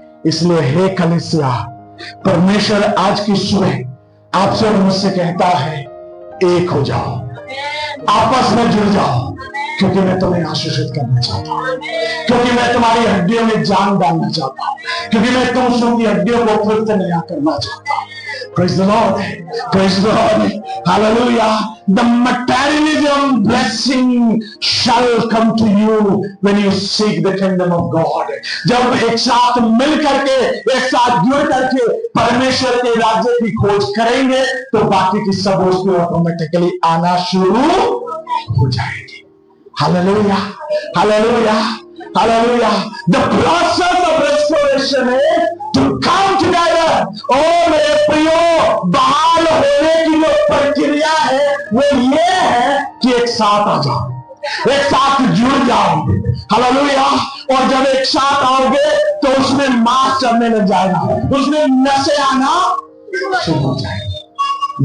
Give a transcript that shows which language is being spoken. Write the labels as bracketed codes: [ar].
[hi] इसलिए हे कलीसिया, परमेश्वर आज की सुबह आपसे और मुझसे कहता है एक हो जाओ, आपस में जुड़ जाओ, क्योंकि मैं तुम्हें आशीषित करना चाहता हूं, क्योंकि मैं तुम्हारी हड्डियों में जान डालना चाहता हूं, क्योंकि मैं तुम की हड्डियों को फिर से नया करना चाहता हूं। [en] Praise the Lord. Praise the Lord. Hallelujah. The materialism blessing shall come to you when you seek the kingdom of God. [hi] जब एक साथ मिल करके, एक साथ जुड़ करके परमेश्वर के राज्य की खोज करेंगे तो बाकी की सब वस्तुएं ऑटोमेटिकली आना शुरू हो जाएगी। [en] Hallelujah. Hallelujah. Hallelujah. The process of restoration is to come together. [hi] ओ मेरे प्रियो, बहाल होने की जो प्रक्रिया है वो ये है कि एक साथ आ जाओ, एक साथ जुड़ जाओ। हालेलुया। और जब एक साथ आओगे तो उसमें मांस चढ़ने लग जाएगा, उसमें नशे आना शुरू हो जाएंगे।